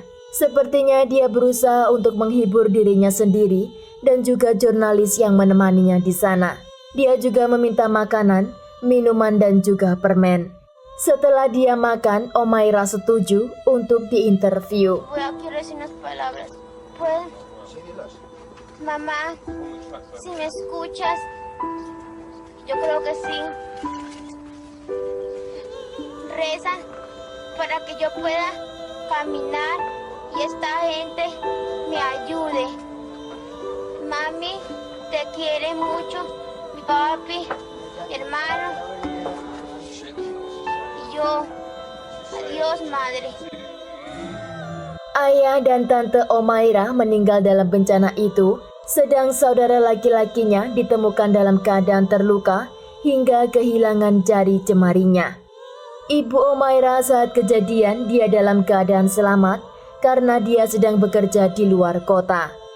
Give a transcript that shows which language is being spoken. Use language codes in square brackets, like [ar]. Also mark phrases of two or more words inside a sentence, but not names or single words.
[id] Sepertinya dia berusaha untuk menghibur dirinya sendiri dan juga jurnalis yang menemaninya di sana. Dia juga meminta makanan, minuman dan juga permen. Setelah dia makan, Omaira setuju untuk diinterview. [es] Mamá, si me escuchas, yo creo que sí. Reza para que yo pueda caminar y esta gente me ayude. Mami, te quiere mucho, mi papi, mi hermano y yo. Adiós, madre. [id] Ayah dan tante Omaira meninggal dalam bencana itu, sedang saudara laki-lakinya ditemukan dalam keadaan terluka hingga kehilangan jari jemarinya. Ibu Omaira saat kejadian dia dalam keadaan selamat karena dia sedang bekerja di luar kota.